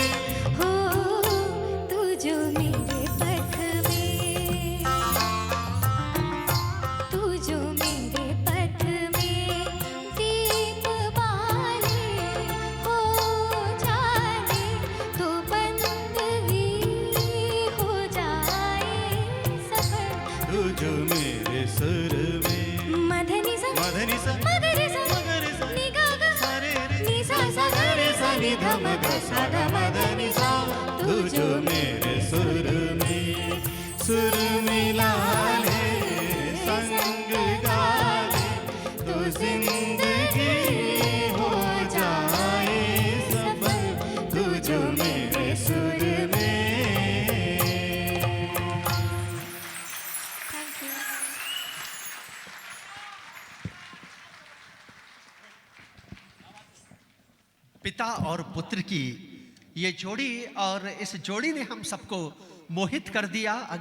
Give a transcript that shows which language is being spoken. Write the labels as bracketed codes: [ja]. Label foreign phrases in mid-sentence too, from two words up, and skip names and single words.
[hi] हो तू जो मेरे पथ में, तू जो मेरे पथ में दीप बाले, हो जाए तो बंदगी हो जाए सफल। तू जो मेरे सुर में मधनी सा मधनी सा मगरे सा मगरे सा नि गा गा सारे रे नि सा सा गा रे सा नि ध म ग सा ग म ध नि सा। तू जो मेरे सुर में सुर मिला ले, संग गा ले, तो जिंदगी हो जाए सफल। तू जो मेरे सुर में [en] thank you. [hi] पिता और पुत्र की ये जोड़ी, और इस जोड़ी ने हम सबको मोहित कर दिया।